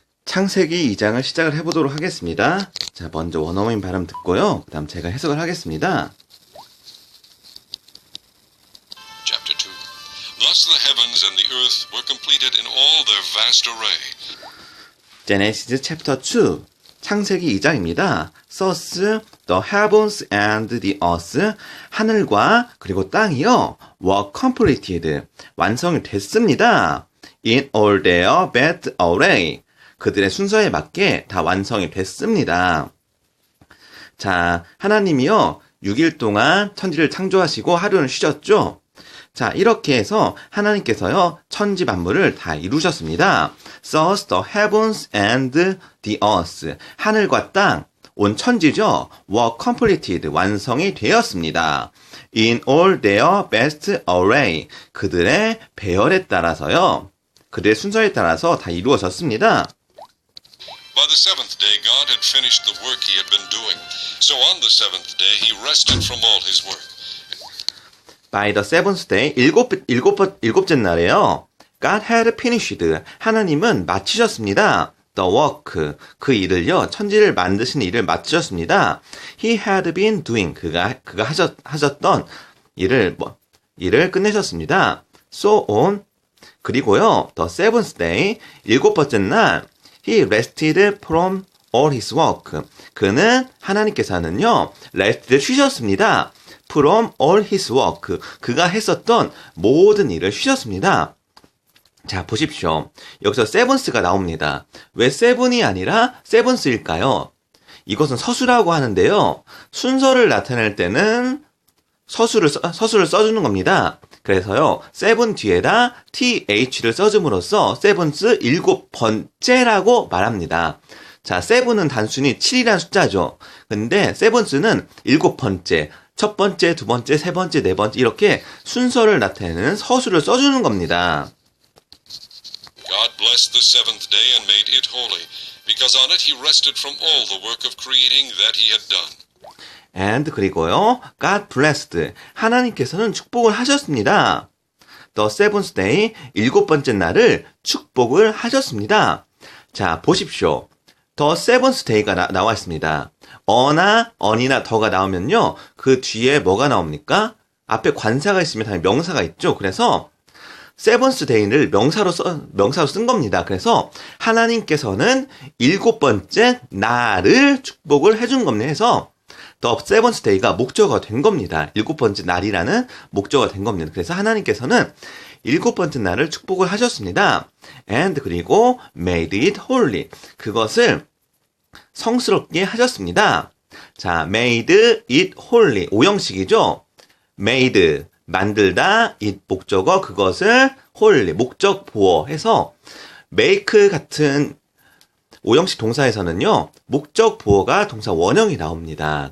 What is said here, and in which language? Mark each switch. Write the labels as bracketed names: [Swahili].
[Korean] 창세기 2장을 시작을 해보도록 하겠습니다. 자, 먼저 원어민 발음 듣고요. 그 다음 제가 해석을 하겠습니다. [English] Chapter 2. Thus the heavens and the earth were completed in all their vast array. Genesis chapter 2. [Korean] 창세기 2장입니다. [English] Thus the heavens and the earth, [Korean] 하늘과 그리고 땅이요, [English] were completed, [Korean] 완성이 됐습니다. [English] In all their vast array, [Korean] 그들의 순서에 맞게 다 완성이 됐습니다. 자, 하나님이요 6일 동안 천지를 창조하시고 하루는 쉬셨죠. 자, 이렇게 해서 하나님께서요 천지 만물을 다 이루셨습니다. [English] Thus the heavens and the earth, [Korean] 하늘과 땅, 온 천지죠, [English] were completed, [Korean] 완성이 되었습니다. [English] In all their best array, [Korean] 그들의 배열에 따라서요, 그들의 순서에 따라서 다 이루어졌습니다. [English] By the seventh day God had finished the work he had been doing. So on the seventh day he rested from all his work. By the seventh day, [Korean] 일곱째 날에요, [English] God had finished, [Korean] 하나님은 마치셨습니다. [English] The work, [Korean] 그 일을요, 천지를 만드신 일을 마치셨습니다. [English] He had been doing, [Korean] 그가 하셨던 일을 끝내셨습니다. [English] So on, [Korean] 그리고요, [English] the seventh day, 일곱 번째 날, He rested from all his work. [Korean] 그는, 하나님께서는요, rested, 쉬셨습니다. [English] From all his work. [Korean] 그가 했었던 모든 일을 쉬셨습니다. 자, 보십시오. 여기서 seventh가 나옵니다. 왜 seven이 아니라 seventh일까요? 이것은 서수라고 하는데요. 순서를 나타낼 때는 서수를 써주는 겁니다. 그래서요, seven 뒤에다 th를 써줌으로써 seventh, 일곱 번째라고 말합니다. 자, seven은 단순히 7이라는 숫자죠. 근데 seventh는 일곱 번째, 첫 번째, 두 번째, 세 번째, 네 번째, 이렇게 순서를 나타내는 서수를 써주는 겁니다. [English] God blessed the seventh day and made it holy, because on it he rested from all the work of creating that he had done. [Korean] And 그리고요, [English] God blessed, [Korean] 하나님께서는 축복을 하셨습니다. [English] The seventh day, [Korean] 일곱 번째 날을 축복을 하셨습니다. 자, 보십시오. [English] The seventh day [Korean] 가 나와 있습니다. 어나 on이나 더가 나오면요, 그 뒤에 뭐가 나옵니까? 앞에 관사가 있으면 당연히 명사가 있죠. 그래서 seventh day를 명사로 쓴 겁니다. 그래서 하나님께서는 일곱 번째 날을 축복을 해준 겁니다. 해서 [English] The seventh day [Korean] 가 목적어가 된 겁니다. 일곱 번째 날이라는 목적어가 된 겁니다. 그래서 하나님께서는 일곱 번째 날을 축복을 하셨습니다. And 그리고 [English] made it holy, [Korean] 그것을 성스럽게 하셨습니다. 자, [English] made it holy, [Korean] 오형식이죠. made, 만들다, it 목적어, 그것을 holy, 목적 보어 해서 make 같은 오형식 동사에서는요, 목적 보어가 동사 원형이 나옵니다.